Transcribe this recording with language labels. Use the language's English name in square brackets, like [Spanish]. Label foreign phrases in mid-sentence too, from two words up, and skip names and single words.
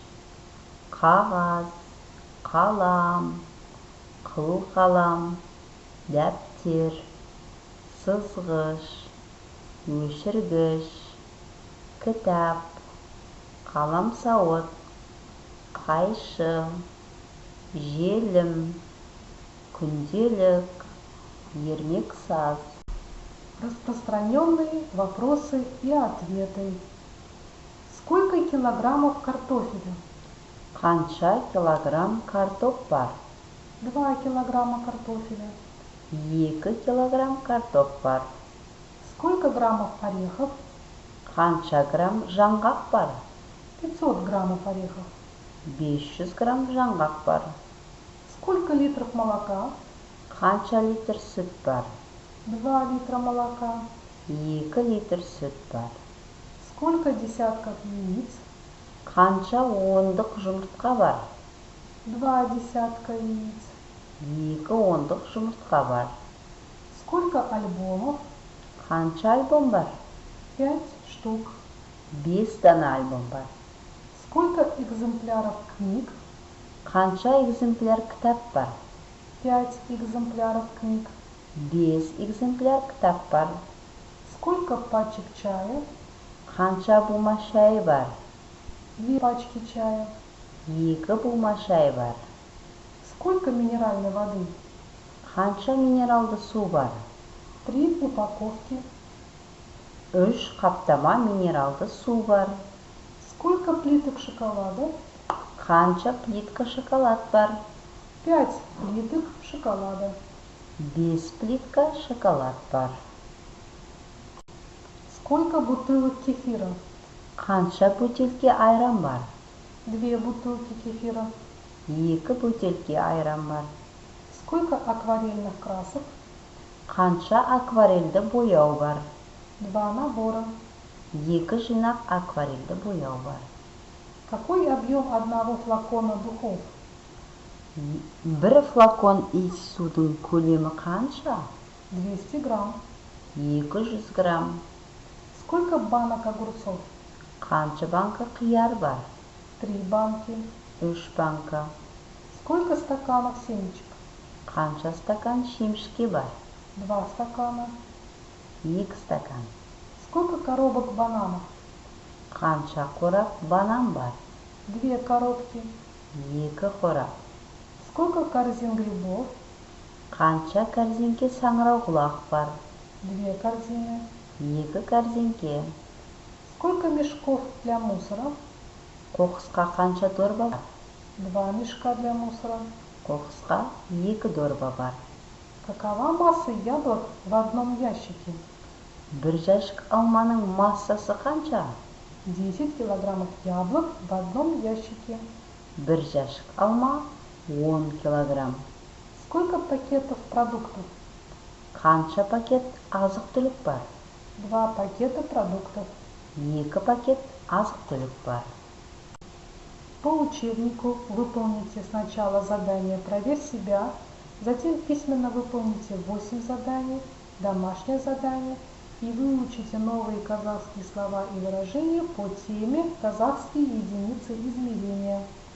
[Kazakh] қағаз, қалам, қылқалам, дәптер, сызғыш, өшіргіш, кітап, қаламсауыт, қайшы, желім, күнделік, ермек саз. [Russian] Распространенные вопросы и ответы. Сколько килограммов картофеля? [Kazakh] Қанша килограмм картоп бар? [Russian] 2 килограмма картофеля. [Kazakh] 2 килограмм картоп бар. [Russian] Сколько граммов орехов? [Kazakh] Қанша грамм жаңғақ бар? [Russian] 500 граммов орехов. [Kazakh] 500 грамм жаңғақ бар. [Russian] Сколько литров молока? [Kazakh] Қанша литр сүт бар? [Russian] 2 литра молока. [Kazakh] 2 литр сүт бар. [Russian] Сколько десятков яиц? [Kazakh] Қанша ондық жұмыртқа бар? [Russian] 2 десятка яиц. [Kazakh] 2 ондық жұмыртқа бар. [Russian] Сколько альбомов? [Kazakh] Қанша альбом бар? [Russian] 5 штук. [Kazakh] 5 дана альбом бар. [Russian] Сколько экземпляров книг? [Kazakh] Қанша экземпляр кітап бар? [Russian] 5 экземпляров книг. [Kazakh] 5 экземпляр кітап бар. [Russian] Сколько пачек чая? [Kazakh] Қанша бума шай бар? [Russian] 2 пачки чая. [Kazakh] 2 бума шай бар. [Russian] Сколько минеральной воды? [Kazakh] Қанша минералды су бар? [Russian] 3 упаковки. [Kazakh] 3 қаптама минералды су бар. [Russian] Сколько плиток шоколада? [Kazakh] Қанша плитка шоколад бар? [Russian] 5 плиток шоколада. [Kazakh] 5 плитка шоколад бар. [Russian] Сколько бутылок кефира? [Kazakh] Қанша бөтелке айран бар? [Russian] 2 бутылки кефира. [Kazakh] 2 бөтелке айран бар. [Russian] Сколько акварельных красок? [Kazakh] Қанша акварельді бояу бар? [Russian] 2 набора. [Kazakh] 2 жинақ акварельді бояу бар. [Russian] Какой объем одного флакона духов? [Kazakh] 1 флакон иіс судың көлемі қанша? [Russian] 200 грамм. [Kazakh] 200 грамм. [Russian] Сколько банок огурцов? [Kazakh] Қанша банка қияр бар? [Russian] 3 банки. [Kazakh] 3 банка. [Russian] Сколько стаканов семечек? [Kazakh] Қанша стакан шемішке бар? [Russian] 2 стакана. [Kazakh] 2 стакан. [Russian] Сколько коробок бананов? [Kazakh] Қанша қорап банан бар? [Russian] 2 коробки. [Kazakh] 2 қорап. [Russian] Сколько корзин грибов? [Kazakh] Қанша корзинке саңырауқұлақ бар? [Russian] 2 корзины. [Kazakh] 2 корзинке. [Russian] Сколько мешков для мусора? [Kazakh] Қоқысқа қанша дорба бар? [Russian] 2 мешка для мусора. [Kazakh] Қоқысқа 2 дорба бар. [Russian] Какова масса яблок в одном ящике? [Kazakh] Бір жәшік алманың массасы қанша? [Russian] 10 килограммов яблок в одном ящике. [Kazakh] Бір жәшік алма 10 килограмм. [Russian] Сколько пакетов продуктов? [Kazakh] Қанша пакет азық-түлік бар? [Russian] 2 пакета продуктов. [Kazakh] 2 пакет азық-түлік бар. [Russian] По учебнику выполните сначала задание «Проверь себя», затем письменно выполните 8 заданий, домашнее задание и выучите новые казахские слова и выражения по теме «Казахские единицы измерения».